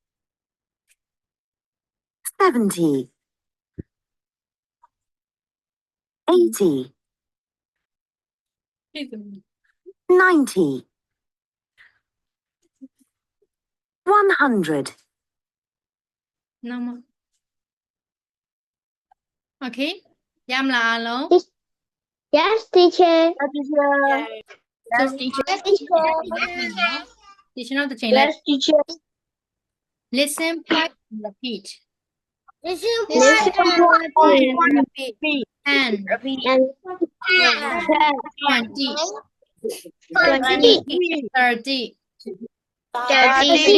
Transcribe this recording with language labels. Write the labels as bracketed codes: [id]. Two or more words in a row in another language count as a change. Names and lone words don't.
[en] 70 80 90 100 [my] Nama. Okay ရမလားအားလုံး [en] Yes, teacher. Yes, teacher. [my] teacher နောက်တစ်ချိန်လိုက် Yes, teacher. [en] listen point and repeat Listen, Repeat. 10 and 20 20, 30 30,